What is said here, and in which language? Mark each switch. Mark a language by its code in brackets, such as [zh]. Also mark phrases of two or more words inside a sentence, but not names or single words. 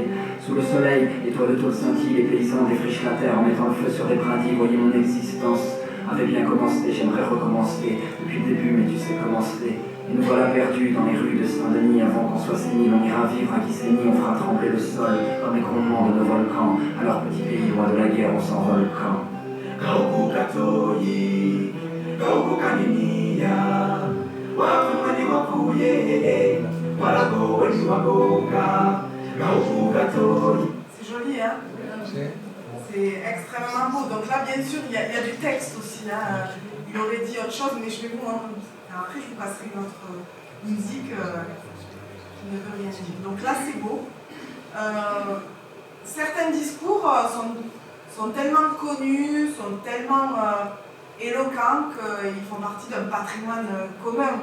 [fr] Sous le soleil, les toits de tôle scintillent, les paysans défrichent la terre en mettant le feu sur des brindilles. Voyez mon existence avait bien commencé, j'aimerais recommencer depuis le début, mais tu sais comment c'est. Et nous voilà perdus dans les rues de Saint-Denis. Avant qu'on soit sénile, on ira vivre à Kisénie, on fera trembler le sol comme les grondements de nos volcans. Alors petit pays, loin de la guerre, on s'envole quand Kauku Katoi, Kauku Kaniniya, Wakumani Wakuye, Walago Wani Wagoka, Kauku Katoi. C'est joli, hein? C'est extrêmement beau. Donc là, bien sûr, il y a du texte aussi. Hein. Il aurait dit autre chose, mais je vais vous montrer. Après, je vous passerai une autre musique qui ne veut rien dire. Donc là, c'est beau. Certains discours sont tellement connus, sont tellement éloquents qu'ils font partie d'un patrimoine commun.